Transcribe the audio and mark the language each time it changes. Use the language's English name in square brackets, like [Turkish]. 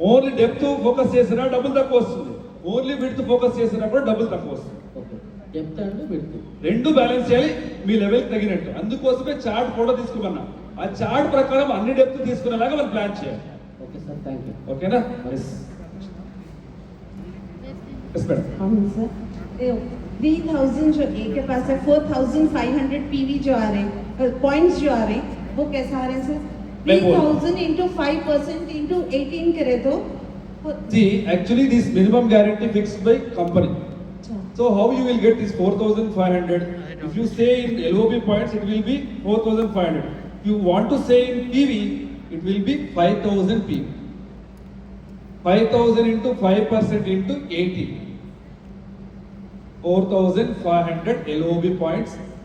[Telugu] Only depth focus చేసినా డబ్బులు తక్కువ వస్తుంది, ఓన్లీ విడ్త్ ఫోకస్ చేసినా కూడా డబ్బులు తక్కువ వస్తుంది. [English] okay, depth and width [Telugu] రెండు బ్యాలెన్స్ చేయాలి మీ లెవెల్ తగినట్టు. అందుకోసమే చార్ట్ కూడా తీసుకున్నా, ఆ చార్ట్ ప్రకారం అన్ని డెప్త్ తీసుకునేలాగా మనం ప్లాన్ చేయాలి. [English] Okay sir, thank you. [Telugu] ఓకేనా? మేడం. [Hindi] हाँ सर, 3000 जो ए के पास है, 4500 पीवी जो आ रहे, पॉइंट्स जो आ रहे, वो कैसा आ रहे हैं सर? मैं बोल- 3000 into 5% into 18 करे तो [English] See, actually this minimum guarantee fixed by company. [Hindi] अच्छा, [English] So how you will get this 4,500? If you say in LOB points, it will be 4,500. If you want to say in PV, it will be 5,000 PV. 5,000 into 5% into 80. 4,500 LOB points.